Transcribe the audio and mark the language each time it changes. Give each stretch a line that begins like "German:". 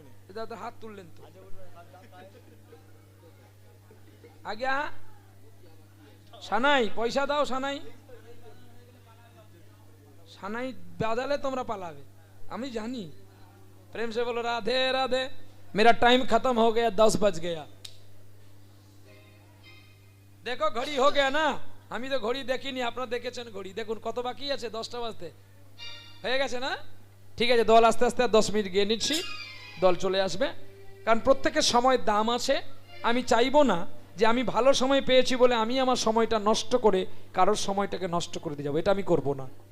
Bangla: এটা তো হাত তুললেন তো আগে। সানাই পয়সা দাও, সানাই সানাই বাজালে তোমরা পালাবে, আমি জানি।
Hindi: प्रेम से बोलो राधे राधे। मेरा टाइम खत्म हो गया, 10 बज गया। देखो घड़ी हो गया ना,
Bangla: আমি তো ঘড়ি দেখিনি, আপনারা দেখেছেন ঘড়ি, দেখুন কত বাকি আছে, 10টা বাজতে হয়ে গেছে না? ঠিক আছে, দল আস্তে আস্তে 10 মিনিট গিয়ে নিচ্ছি, দল চলে আসবে। কারণ প্রত্যেকের সময়ের দাম আছে। আমি চাইবো না যে আমি ভালো সময় পেয়েছি বলে আমি আমার সময়টা নষ্ট করে কারোর সময়টাকে নষ্ট করে দিয়ে যাবো, এটা আমি করব না।